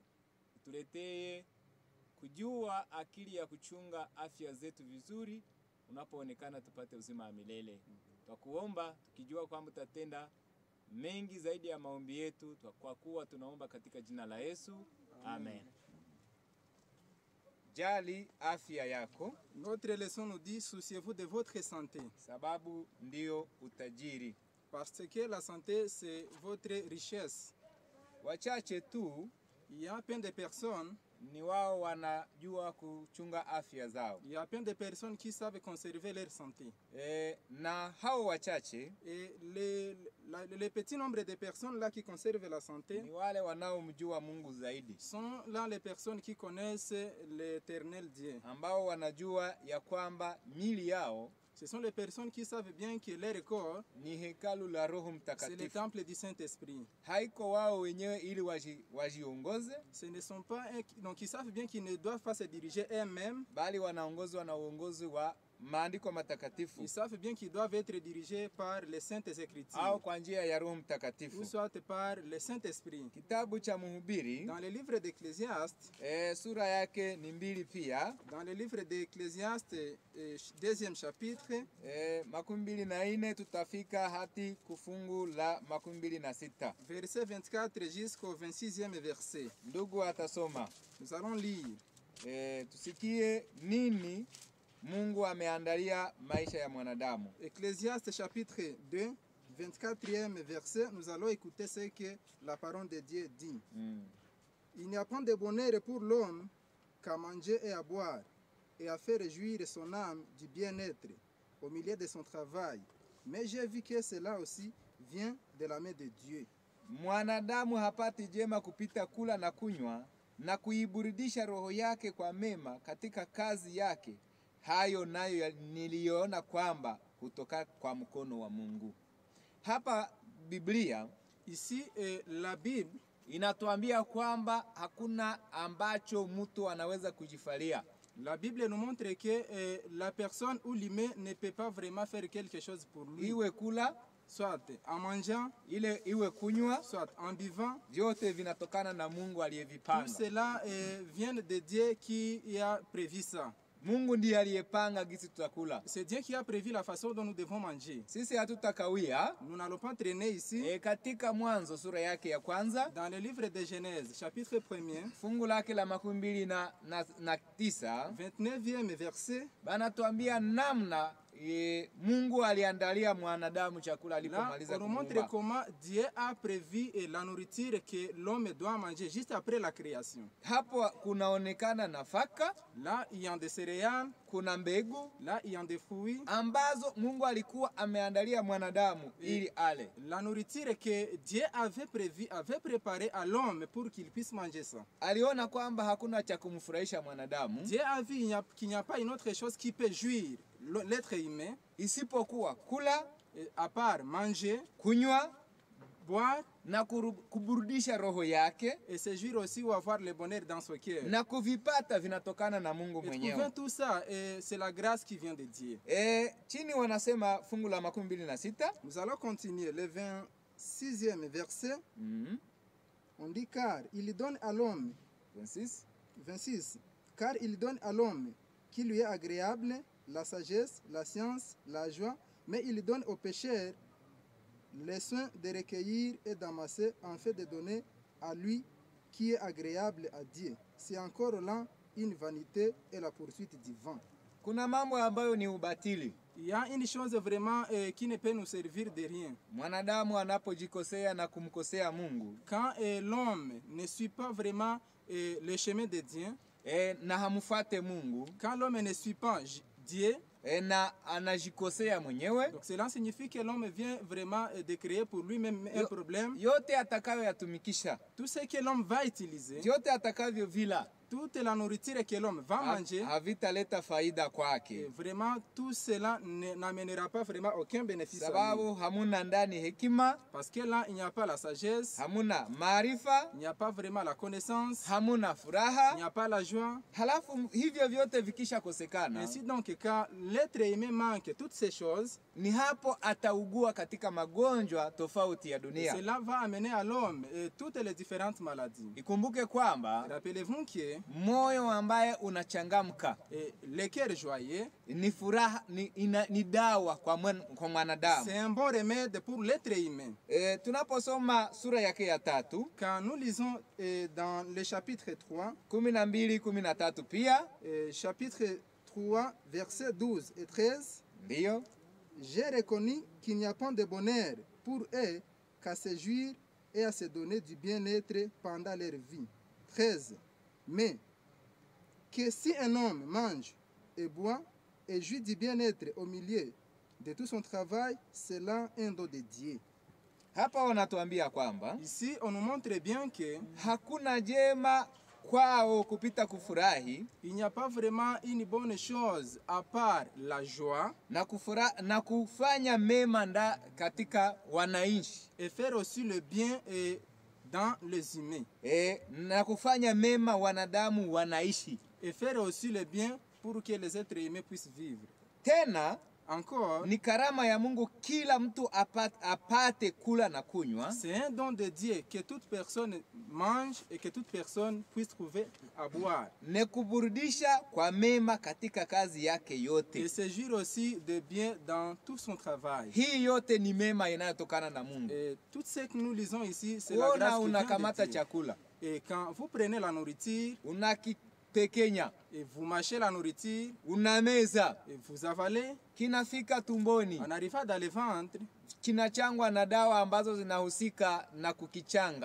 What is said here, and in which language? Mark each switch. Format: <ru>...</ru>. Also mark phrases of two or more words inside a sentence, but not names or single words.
<sw>Utuletee kujua akili ya kuchunga afya zetu vizuri, unapoonekana tupate uzima wa milele. Twakuomba tukijua kwamba utatenda mengi zaidi ya maombi yetu, kwa kuwa tunaomba katika jina la Yesu. Amen. Jali afya yako.</sw> <fr>Notre leçon nous dit souciez-vous de votre santé.</fr> <sw>Sababu ndio utajiri.</sw> <fr>Parce que la santé c'est votre richesse.</fr> <sw>Wachache tu,</sw> <fr>Il y a plein de personnes,</fr> <sw>ni wao wanajua kuchunga afya zao.</sw> <fr>il y a plein de personnes qui savent conserver leur santé.</fr> <sw>Na hao wachache,</sw> <fr>Et les petits nombres de personnes là qui conservent la santé</fr> <sw>ni wale wanaomjua Mungu zaidi,</sw> <fr>sont là les personnes qui connaissent l'éternel Dieu.</fr> <sw>ambao wanajua ya kwamba mili yao</sw> <fr>Ce sont les personnes qui savent bien que leur corps</fr> <sw>ni hekalu la Roho</sw> <fr>c'est le</fr> <sw>Mtakatifu.</sw> <fr>temple du Saint-Esprit.</fr> <sw>Haiko wao wenyewe ili wajiongoze,</sw> <fr>Ce ne sont pas donc ils savent bien qu'ils ne doivent pas se diriger eux-mêmes.</fr> <sw>bali wanaongozwa na uongozi wa maandiko matakatifu,</sw> <fr>Ils savent bien qu'ils doivent être dirigés par les Saintes Écritures</fr> <sw>au kwa njia ya Roho</sw> <fr>ou</fr> <sw>Mtakatifu.</sw> <fr>soit par le Saint-Esprit.</fr> <sw>Kitabu cha Mhubiri</sw> <fr>Dans le livre d'Ecclésiaste,</fr> <sw>sura yake ni 2 pia,</sw> <fr>dans le livre d'Ecclésiaste, deuxième chapitre,</fr> <sw>24 tutafika hadi kufungu la 26.</sw> <fr>verset 24 jusqu'au 26e verset.</fr> <sw>Ndugu atasoma.</sw> <fr>Nous allons lire.</fr> <sw>Tusikie nini Mungu ameandalia maisha ya mwanadamu.</sw> <fr>Ecclésiaste chapitre 2, 24e verset, nous allons écouter ce que la parole de Dieu dit. Il n'y a point de bonheur pour l'homme qu'à manger et à boire, et à faire réjouir son âme du bien-être au milieu de son travail. Mais j'ai vu que cela aussi vient de la main de Dieu.</fr> <sw>Mwanadamu hapati jema kupita kula na kunywa na kuiburudisha roho yake kwa mema katika kazi yake. Hayo nayo niliona kwamba kutoka kwa mkono wa Mungu. Hapa Biblia,</sw> <fr>Ici, la Bible</fr> <sw>inatuambia kwamba hakuna ambacho mtu anaweza kujifalia.</sw> <fr>La Bible nous montre que la personne ou l'humain ne peut pas vraiment faire quelque chose pour lui.</fr> <sw>Iwe kula,</sw> <fr>Soit en mangeant,</fr> <sw>iwe kunywa,</sw> <fr>soit en buvant.</fr> <sw>vyote vinatokana na Mungu</sw> <fr>Tout</fr> <sw>aliyevipanga.</sw> <fr>cela vient de Dieu qui a prévu ça.</fr> <sw>Mungu ndiye aliyepanga gisi tutakula.</sw> <fr>C'est Dieu qui a prévu la façon dont nous devons manger.</fr> <sw>Sisi hatutakawia.</sw> <fr>Nous n'allons pas traîner ici.</fr> <sw>Katika Mwanzo sura yake ya kwanza,</sw> <fr>Dans le livre de Genèse, chapitre 1er,</fr> <sw>fungu lake la 29,</sw> <fr>29e verset,</fr> <sw>banatuambia namna Mungu aliandalia mwanadamu chakula</sw> <fr>là,</fr> <sw>alipomaliza</sw> <fr>on nous montre</fr> <sw>kumuumba.</sw> <fr>comment Dieu a prévu la nourriture que l'homme doit manger juste après la création.</fr> <sw>Hapo kunaonekana nafaka,</sw> <fr>Là, il y a des céréales,</fr> <sw>kuna mbegu</sw> <fr>là, il y a des fruits.</fr> <sw>ambazo Mungu alikuwa ameandalia mwanadamu ili ale.</sw> <fr>La nourriture que Dieu avait prévu, avait préparé à l'homme pour qu'il puisse manger ça.</fr> <sw>Aliona kwamba hakuna cha kumfurahisha mwanadamu</sw> <fr>Dieu a vu qu'il n'y a pas une autre chose qui peut jouir l'être humain,</fr> <sw>isipokuwa kula,</sw> <fr>à part manger,</fr> <sw>kunywa,</sw> <fr>boire</fr> <sw>na kuburudisha roho yake,</sw> <fr>et se jouir aussi ou avoir le bonheur dans son cœur.</fr> <sw>na kuvipata vinatokana na Mungu</sw> <fr>Et trouver</fr> <sw>mwenyewe.</sw> <fr>tout ça, c'est la grâce qui vient de Dieu.</fr> <sw>Chini wanasema fungu la 26.</sw> <fr>Nous allons continuer. Le 26e verset, on dit car il donne à l'homme, 26, car il donne à l'homme qui lui est agréable la sagesse, la science, la joie, mais il donne aux pécheurs les soins de recueillir et d'amasser en fait de donner à lui qui est agréable à Dieu. C'est encore là une vanité et la poursuite du vent.</fr> <sw>Kuna mambo ambayo ni ubatili.</sw> <fr>Il y a une chose vraiment qui ne peut nous servir de rien.</fr> <sw>Mwanadamu anapojikosea na kumkosea Mungu,</sw> <fr>Quand l'homme ne suit pas vraiment le chemin de Dieu,</fr> <sw>na hamfuate Mungu,</sw> <fr>quand l'homme ne suit pas Dieu,</fr> <sw>na anajikosea mwenyewe,</sw> <fr>donc cela signifie que l'homme vient vraiment de créer pour lui-même un problème.</fr> <sw>yote atakayoyatumikisha,</sw> <fr>Tout ce que l'homme va utiliser,</fr> <sw>yote atakavyovila,</sw> <fr>toute la nourriture que l'homme va manger,</fr> <sw>havitaleta faida kwake,</sw> <fr>vraiment tout cela n'amènera pas vraiment aucun bénéfice à lui.</fr> <sw>sababu hamuna ndani hekima,</sw> <fr>Parce que là, il n'y a pas la sagesse,</fr> <sw>hamuna maarifa,</sw> <fr>il n'y a pas vraiment la connaissance,</fr> <sw>hamuna</sw> <fr>il</fr> <sw>furaha.</sw> <fr>n'y a pas la joie.</fr> <sw>Halafu hivyo vyote vikisha kosekana,</sw> <fr>Ainsi donc, quand l'être humain manque toutes ces choses,</fr> <sw>ni hapo ataugua katika magonjwa tofauti ya dunia.</sw> <fr>cela va amener à l'homme toutes les différentes maladies.</fr> <sw>Ikumbuke kwamba</sw> <fr>Rappelez-vous que</fr> <sw>moyo ambaye unachangamka</sw> <fr>le cœur joyeux,</fr> <sw>ni furaha, ni dawa kwa mwanadamu.</sw> <fr>c'est un bon remède pour l'être humain.</fr> <sw>Tunaposoma sura yake ya 3,</sw> <fr>Quand nous lisons dans le chapitre 3,</fr> <sw>12-13 pia,</sw> <fr>chapitre 3, versets 12 et 13,</fr> <sw>ndio</sw> <fr>j'ai reconnu qu'il n'y a pas de bonheur pour eux qu'à se jouir et à se donner du bien-être pendant leur vie. 13. Mais que si un homme mange et boit et jouit du bien-être au milieu de tout son travail, c'est là un don de Dieu.</fr> <sw>hapa wanatuambia kwamba</sw> <fr>Ici, on nous montre bien que</fr> <sw>hakuna jema kwao kupita kufurahi</sw> <fr>il n'y a pas vraiment une bonne chose à part la joie</fr> <sw>na kufanya mema katika wananchi,</sw> <fr>et faire aussi le bien dans les humains.</fr> <sw>na kufanya mema wanadamu wanaishi.</sw> <fr>Et faire aussi le bien pour que les êtres humains puissent vivre.</fr> <sw>Tena</sw> <fr>Encore,</fr> <sw>ni karama ya Mungu kila mtu apate kula na kunywa,</sw> <fr>c'est un don de Dieu que toute personne mange et que toute personne puisse trouver à boire.</fr> <sw>ne kuburudisha kwa mema katika kazi yake yote.</sw> <fr>Et se jouir aussi de bien dans tout son travail.</fr> <sw>Hii yote ni mema inayotokana na Mungu.</sw> <fr>Et tout ce que nous lisons ici, c'est la grâce qui vient</fr> <sw>Unakamata</sw> <fr>de Dieu.</fr> <sw>chakula,</sw> <fr>Et quand vous prenez la nourriture,</fr> <sw>unakipekenya,</sw> <fr>et vous mâchez la nourriture,</fr> <sw>unameza,</sw> <fr>et vous avalez,</fr> <sw>kinafika tumboni,</sw> <fr>en arrivant dans le ventre,</fr> <sw>kinachangwa na dawa ambazo zinahusika na kukichanga.</sw>